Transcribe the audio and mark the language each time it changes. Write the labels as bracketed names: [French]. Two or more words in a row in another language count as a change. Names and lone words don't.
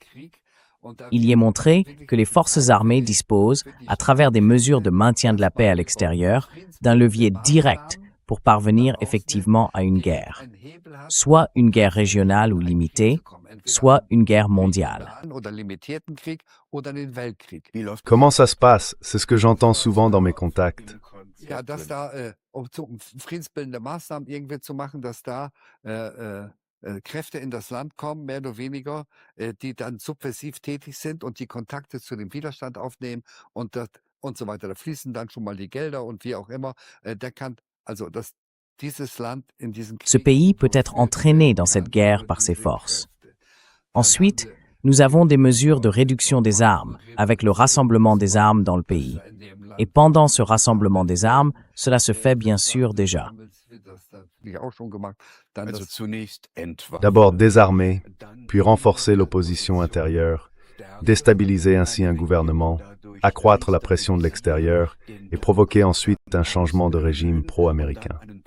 [French] Il y est montré que les forces armées disposent, à travers des mesures de maintien de la paix à l'extérieur, d'un levier direct pour parvenir effectivement à une guerre, soit une guerre régionale ou limitée, soit une guerre mondiale. Comment ça se passe? C'est ce que j'entends souvent dans mes contacts. [German] Kräfte in das Land kommen, mehr oder weniger, die dann subversiv tätig sind und die Kontakte zu dem Widerstand aufnehmen und so weiter. Da fließen dann schon mal die Gelder und wie auch immer. Dieses Land in diesem Krieg. [French] Ce pays peut être entraîné dans cette guerre par ses forces. Ensuite, nous avons des mesures de réduction des armes, avec le rassemblement des armes dans le pays. Et pendant ce rassemblement des armes, cela se fait bien sûr déjà. D'abord désarmer, puis renforcer l'opposition intérieure, déstabiliser ainsi un gouvernement, accroître la pression de l'extérieur et provoquer ensuite un changement de régime pro-américain.